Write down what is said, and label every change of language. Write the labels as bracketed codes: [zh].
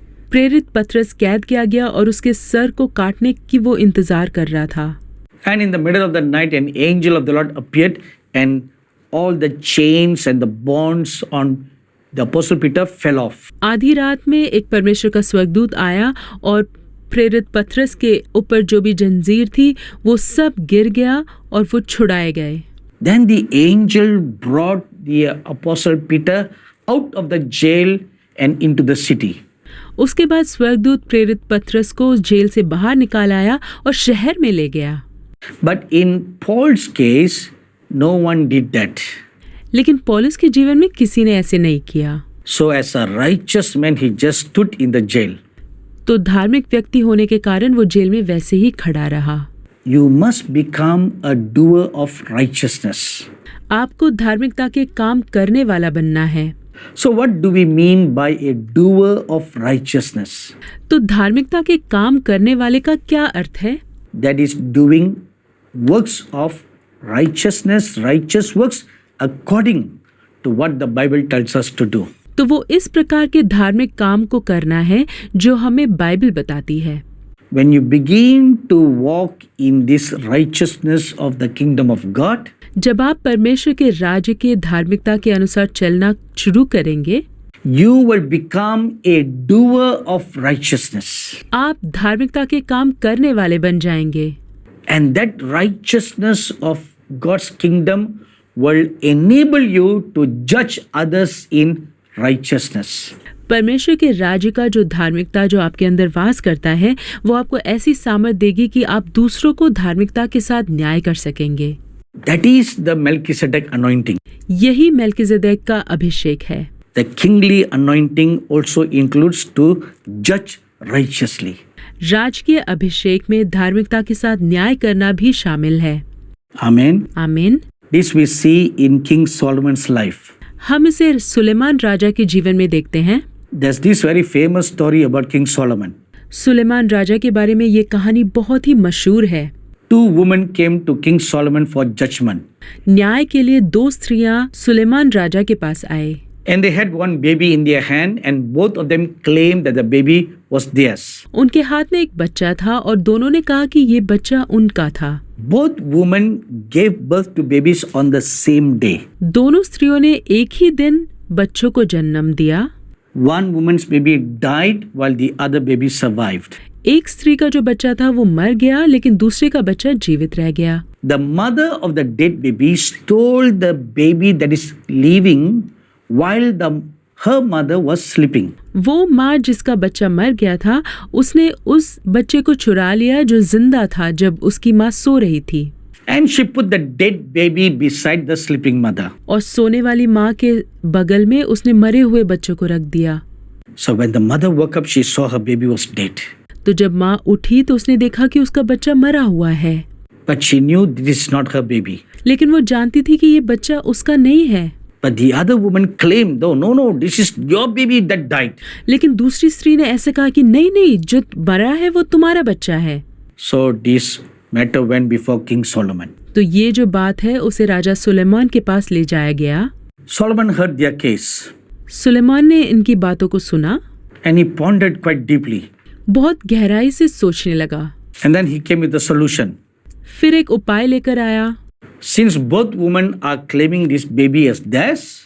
[hi] प्रेरित पतरस कैद किया गया और उसके सर को काटने की वो इंतजार कर रहा था। [en] And in the middle of the night, an angel of the Lord appeared, and all the chains and the bonds on the apostle Peter fell off. [hi] आधी रात में एक परमेश्वर का स्वर्गदूत आया और प्रेरित पतरस के ऊपर जो भी जंजीर थी वो सब गिर गया और वो छुड़ाए गए। [en] Then the angel brought the apostle Peter out of the jail and into the city. [hi] उसके बाद स्वर्गदूत प्रेरित पतरस को जेल से बाहर निकाल आया और शहर में ले गया। [en] But in Paul's case, no one did that. [hi] लेकिन पौलुस के जीवन में किसी ने ऐसे नहीं किया। [en] So as a righteous man, he just stood in the jail. [hi] तो धार्मिक व्यक्ति होने के कारण वो जेल में वैसे ही खड़ा रहा। [en] You must become a doer of righteousness. [hi] आपको धार्मिकता के काम करने वाला बनना है। [en] So what do we mean by a doer of righteousness? [hi] तो धार्मिकता के काम करने वाले का क्या अर्थ है? [en] That is doing works of righteousness, righteous works according to what the Bible tells us to do. [hi] तो वो इस प्रकार के धार्मिक काम को करना है जो हमें बाइबल बताती है। [en] When you begin to walk in this righteousness of the kingdom of God, [hi] जब आप परमेश्वर के राज्य के धार्मिकता के अनुसार चलना शुरू करेंगे, [en] you will become a doer of righteousness. [hi] आप धार्मिकता के काम करने वाले बन जाएंगे। [en] And that righteousness of God's kingdom will enable you to judge others in righteousness. [hi] परमेश्वर के राज्य का जो धार्मिकता जो आपके अंदर वास करता है, वो आपको ऐसी सामर्थ देगी कि आप दूसरों को धार्मिकता के साथ न्याय कर सकेंगे। [en] That is the Melchizedek anointing. [hi] यही मेल्किजेदेक का अभिषेक है। [en] The kingly anointing also includes to judge righteously. [hi] राजकीय अभिषेक में धार्मिकता के साथ न्याय करना भी शामिल है। [en] Amen. [hi] आमीन। [en] This we see in King Solomon's life. [hi] हम इसे सुलेमान राजा के जीवन में देखते हैं। [en] There's this very famous story about King Solomon. [hi] Suleman राजा के बारे में ये कहानी बहुत ही मशहूर है। [en] Two women came to King Solomon for judgment. [hi] न्याय के लिए दो स्त्रियां सुलेमान राजा के पास आए। [en] And they had one baby in their hand and both of them claimed that the baby was theirs. [hi] उनके हाथ में एक बच्चा था और दोनों ने कहा कि ये बच्चा उनका था। [en] Both women gave birth to babies on the same day. [hi] दोनों स्त्रियों ने एक ही दिन बच्चों को जन्म दिया। [en] One woman's baby died while the other baby survived. [hi] एक स्त्री का जो बच्चा था वो मर गया, लेकिन दूसरे का बच्चा जीवित रह गया। [en] The mother of the dead baby stole the baby that is living while her mother was sleeping. [hi] वो माँ जिसका बच्चा मर गया था, उसने उस बच्चे को चुरा लिया जो जिंदा था जब उसकी माँ सो रही थी। [en] And she put the dead baby beside the sleeping mother. [hi] और सोने वाली माँ के बगल में उसने मरे हुए बच्चों को रख दिया। [en] So when the mother woke up, she saw her baby was dead. [hi] तो जब माँ उठी तो उसने देखा कि उसका बच्चा मरा हुआ है। [en] But she knew this is not her baby. [hi] लेकिन वो जानती थी कि ये बच्चा उसका नहीं है। [en] But the other woman claimed, no, this is your baby that died. [hi] लेकिन दूसरी स्त्री ने ऐसे कहा कि नहीं, जो मरा है वो तुम्हारा बच्चा है। [en] So this matter went before King Solomon. [hi] तो ये जो बात है उसे राजा सुलेमान के पास ले जाया गया। [en] Solomon heard their case. [hi] Suleman ने इनकी बातों को सुना [en] And he pondered quite deeply. [hi] बहुत गहराई से सोचने लगा। [en] And then he came with a solution. [hi] फिर एक उपाय लेकर आया। [en] Since both women are claiming this baby as theirs,